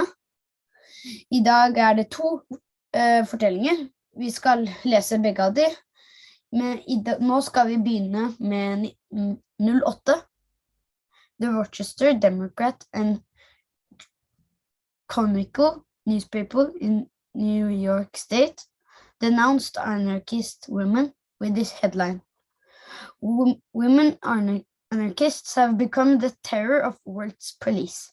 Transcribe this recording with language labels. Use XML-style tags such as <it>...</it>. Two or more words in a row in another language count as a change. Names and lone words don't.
<no>I dag det to fortellinger. Vi skal lese begge av de. Men nå skal vi begynne med 08.</no> <en>The Rochester Democrat and Chronicle newspaper in New York State denounced anarchist women with this headline. Women anarchists have become the terror of world's police.</en>